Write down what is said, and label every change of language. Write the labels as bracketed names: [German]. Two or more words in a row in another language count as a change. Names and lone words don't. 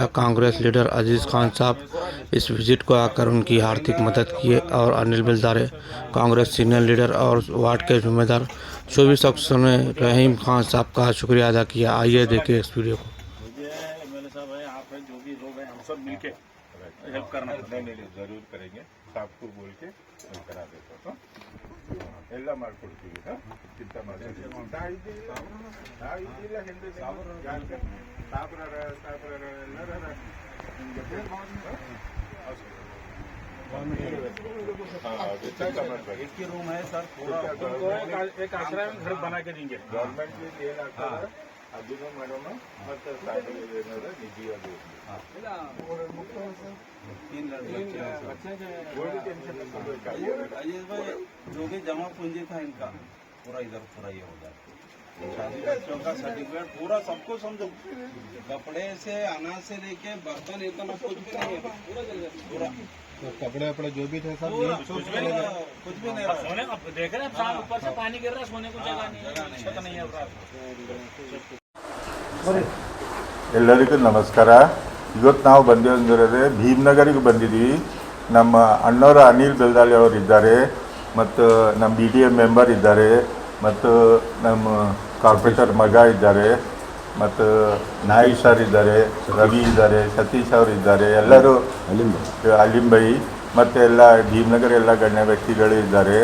[Hindi] कांग्रेस लीडर अजीज़ खान साहब इस विजिट को आकर उनकी आर्थिक मदद किए और अनिल बिलदारे कांग्रेस सीनियर लीडर और वार्ड के जिम्मेदार सभी शख्सों ने रहीम खान साहब का शुक्रिया अदा किया। आइए देखिए इस वीडियो को। एमएलए साहब है, आप हैं, जो भी लोग हैं, हम सब मिलके हेल्प करना नहीं जरूर करेंगे। साहब को बोल के करा देता [Kannada] ಎಲ್ಲ ಮಾಡ್ಕೊಡ್ತೀವಿ ಚಿಂತೆ ಮಾಡಬೇಡಿ [Hindi] एक ही रूम है सर, पूरा एक आश्रय में घर बना के देंगे [Kannada] ಗೌರ್ಮೆಂಟ್ ಏನಾಗ್ತದೆ ಅದನ್ನು ಮಾಡೋಣ ಮತ್ತೆ ಏನಾದ್ರೆ ನಿಧಿ ಅದು [Hindi] अजीज भाई जो भी जमा पूंजी था इनका पूरा इधर पूरा ये हो जाए। शादी बच्चों का सर्टिफिकेट पूरा सबको समझो, कपड़े से अनाज से लेके बर्तन इतना कुछ भी नहीं है, पूरा तो कपड़े वपड़े जो भी थे सब कुछ भी नहीं रहा। सोने अब देख रहे हैं ऊपर से पानी गिर रहा है, सोने को जगह नहीं, छत नहीं है। [Kannada] ಎಲ್ಲರಿಗೂ ನಮಸ್ಕಾರ। ಇವತ್ತು ನಾವು ಬಂದಿರೋದೇ ಭೀಮನಗರಿಗೆ ಬಂದಿದ್ದೀವಿ। ನಮ್ಮ ಅಣ್ಣವರು ಅನಿಲ್ ಬೆಲ್ದಾಳಿ ಅವರು ಇದ್ದಾರೆ, ಮತ್ತು ನಮ್ಮ BDA ಮೆಂಬರ್ ಇದ್ದಾರೆ, ಮತ್ತು ನಮ್ಮ ಕಾರ್ಪೊರೇಟರ್ ಮಗ ಇದ್ದಾರೆ, ಮತ್ತು ನಾಯಕ್ ಸರ್ ಇದ್ದಾರೆ, ರವಿ ಇದ್ದಾರೆ, ಸತೀಶ್ ಅವರು ಇದ್ದಾರೆ, ಎಲ್ಲರೂ ಅಲಿಂಬೈ ಮತ್ತು ಎಲ್ಲ ಭೀಮನಗರ ಎಲ್ಲ ಗಣ್ಯ ವ್ಯಕ್ತಿಗಳು ಇದ್ದಾರೆ।